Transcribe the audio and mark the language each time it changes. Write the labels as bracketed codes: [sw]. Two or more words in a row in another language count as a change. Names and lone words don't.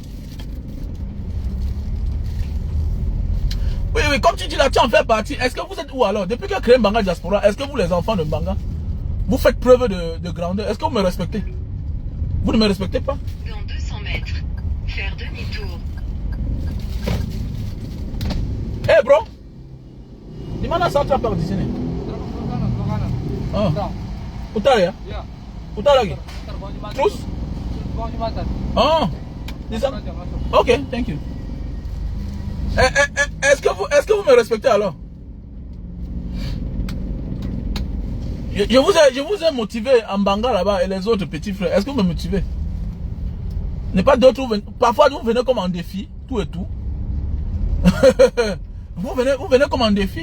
[fr] Oui, comme tu dis là, tu en fais partie. Est-ce que vous êtes où alors? Depuis qu'il a créé Mbanga Diaspora, est-ce que vous, les enfants de Mbanga, vous faites preuve de grandeur? Est-ce que vous me respectez? Vous ne me respectez pas? Dans 200 mètres, faire demi-tour. [id] Hey bro, di mana Central Park di sini? Utara ya? Utara lagi? Terus? Oh, di sana? [en] Ok, thank you. [fr] Est-ce que vous me respectez alors? Je vous ai motivé en Mbanga là-bas et les autres petits frères. Est-ce que vous me motivez? N'est pas d'autres. Parfois vous venez comme en défi, tout et tout. Vous venez comme en défi.